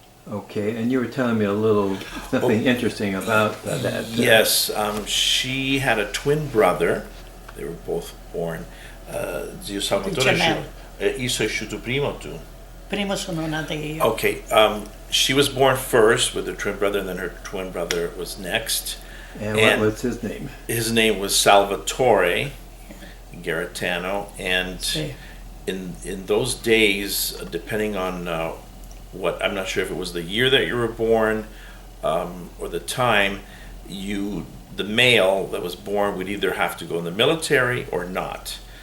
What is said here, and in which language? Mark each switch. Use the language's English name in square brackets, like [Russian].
[English] Okay, and you were telling me a little something interesting about that. Yes, she had a twin brother. They were both born. [Italian] Zio Salvatore, io sono uscito prima o tu? Prima sono nata io. [English] Okay, she was born first with her twin brother, and then her twin brother was next. And what was his name? His name was Salvatore Garritano, and in those days, depending on I'm not sure if it was the year that you were born or the time, the male that was born would either have to go in the military or not.